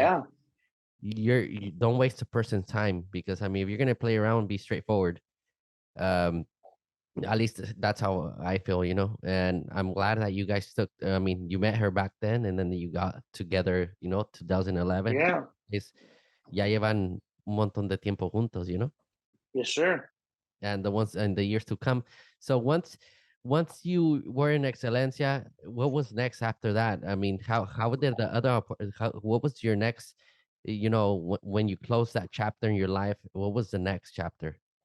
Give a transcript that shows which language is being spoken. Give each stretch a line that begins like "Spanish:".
English: Yeah, you don't waste a person's time because I mean if you're gonna play around, be straightforward. Um at least that's how I feel, and I'm glad that you guys took I mean you met her back then and then you got together, 2011. yeah,
Spanish: Is ya llevan un montón de tiempo juntos,
English: yes, sir. and the ones and the years to come. So once you were in Excelencia, what was next after that? I mean, how did the what was your next? When you closed that chapter in your life, what was the next chapter?